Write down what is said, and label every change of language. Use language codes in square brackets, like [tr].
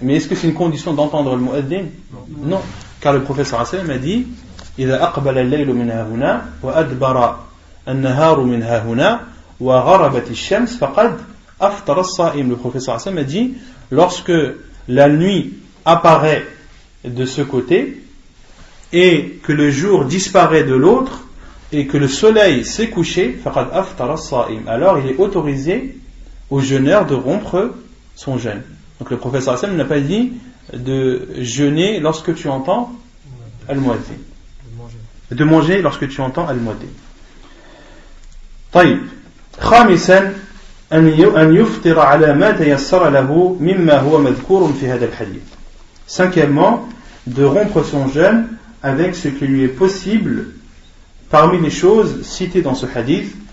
[fr] Mais est-ce que c'est une condition d'entendre le mu'adhin? Non. Car le prophète sallallahu alayhi wa sallam a dit [ar] إذا أقبل الليل من هنا وأدبر النهار من هنا وغربت الشمس فقد أفطر الصائم. [fr] Le prophète sallallahu alayhi wa sallam a dit lorsque la nuit apparaît de ce côté et que le jour disparaît de l'autre et que le soleil s'est couché [ar] فقد أفطر الصائم. [fr] Alors il est autorisé au jeûneur de rompre son jeûne. Donc le prophète sallallahu alayhi wa sallam n'a pas dit de jeûner lorsque tu entends al-mu'adhin, de manger lorsque tu entends al-mu'adhin. [ar] طيب خامسا أن يفطر على ما تيسر له مما هو مذكور في هذا الحديث. [fr] Cinquièmement, de rompre son jeûne avec ce qui lui est possible parmi les choses citées dans ce hadith.